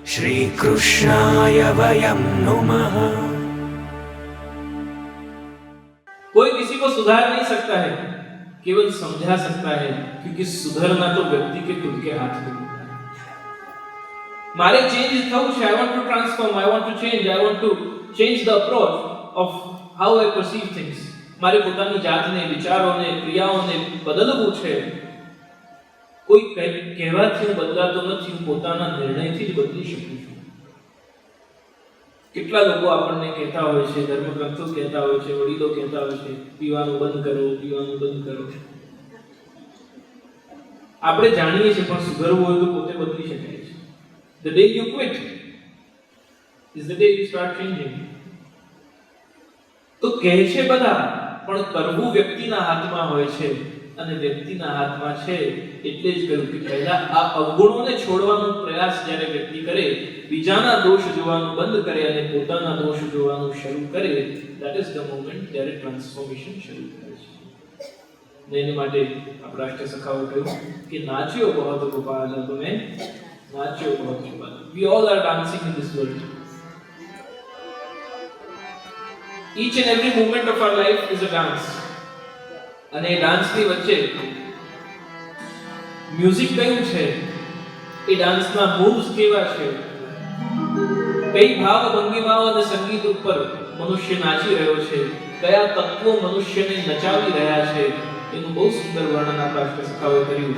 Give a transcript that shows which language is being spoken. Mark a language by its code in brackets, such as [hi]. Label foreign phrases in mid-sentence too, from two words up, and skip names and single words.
[sa] श्रीकृष्णाय वयं नुमः। [hi] कोई किसी को सुधार नहीं सकता है, केवल समझा सकता है, क्योंकि सुधरना तो व्यक्ति के खुद के हाथ में होता है। [gu] મારે ચેન્જ થવું છે, [en] I want to transform, I want to change, I want to change the approach of how I perceive things. [gu] મારે પોતાની જાતને, વિચારોને, ક્રિયાઓને બદલવું છે. કોઈ કહેવાથી હું બદલાતો નથી, હું પોતાના નિર્ણયથી જ બદલી શકું છું. કેટલા લોકો આપણને કહેતા હોય છે, ધર્મગ્રંથો કહેતા હોય છે, વડીલો કહેતા હોય છે, પીવાનું બંધ કરો, પીવાનું બંધ કરો. આપણે જાણીએ છીએ, પણ સુધરવું હોય તો પોતે બદલી શકાય છે. [en] The day you quit is the day you start changing. [gu] તો કહે છે બધા, પણ કરવું વ્યક્તિના હાથમાં હોય છે, અને વ્યક્તિના હાથમાં છે. એટલે જ કહ્યું કે પહેલા આ અવગુણોને છોડવાનો પ્રયાસ જ્યારે વ્યક્તિ કરે, બીજાના દોષ જોવાનું બંધ કરે અને પોતાના દોષ જોવાનું શરૂ કરે, [en] that is the moment [gu] જ્યારે ટ્રાન્સફોર્મેશન શરૂ થાય છે. ને એની માટે આપણા રાષ્ટ્ર સખાઓ કહ્યું કે નાચ્યો બહોત ગોપાલ તમે, નાચ્યો બહોત ગોપાલ. [en] We all are dancing in this world. Each and every moment of our life is a dance. [gu] અને એ ડાન્સની વચ્ચે મ્યુઝિક કયું છે, એ ડાન્સના મૂવ્સ કેવા છે, કઈ ભાવ ભંગીમાઓ અને સંગીત ઉપર મનુષ્ય નાચી રહ્યો છે, કયા તત્વો મનુષ્યને નચાવી રહ્યા છે, એનું બહુ સુંદર વર્ણન આપણા રાષ્ટ્ર સખાઓએ કર્યું.